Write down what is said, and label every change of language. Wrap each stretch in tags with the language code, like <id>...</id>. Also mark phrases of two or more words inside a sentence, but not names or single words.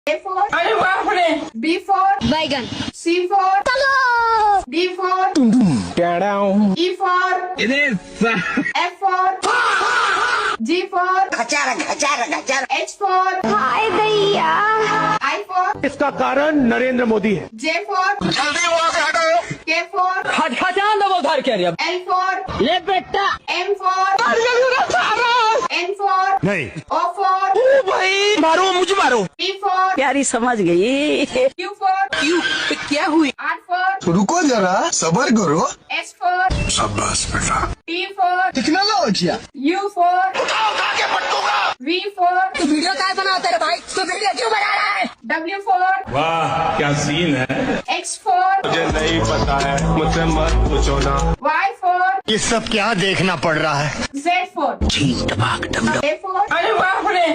<en>A for</en> <hi>अरे बाप रे।</hi> <en>B for</en> <hi>बैगन,</hi> <en>C for D for E for F for G for H for</en> <hi>हाय भैया।</hi> <en>I for</en> <hi>इसका कारण नरेंद्र मोदी है।</hi> <en>J for K for</en> <hi>हटा दो वो घर के लिए।</hi> <en>L for</en> <hi>ले बेटा।</hi> <en>M for N for</en> <hi>नहीं</hi> <en>O for</en> <hi>भाई मारो मुझे मारो।</hi> <en>P for</en> <hi>प्यारी समझ गई।</hi> <en>Q for</en> <hi>क्यों क्या हुई?</hi> <en>R for</en> <hi>रुको जरा सबर करो।</hi> <en>S for</en> <hi>शाबाश बेटा।</hi> <en>T for</en> <hi>टेक्नोलॉजी</hi> <en>U for V for</en> <hi>तू वीडियो काय बनाता है भाई? तू वीडियो क्यों बना रहा है?</hi> <en>W for</en> <hi>वाह क्या सीन है।</hi> <en>X for</en> <hi>मुझे नहीं पता है मुझसे मत पूछो ना।</hi> <en>Y for</en> <hi>ये सब क्या देखना पड़ रहा है।</hi> <en>Z for A for</en> <hi>अरे बाप रे।</hi>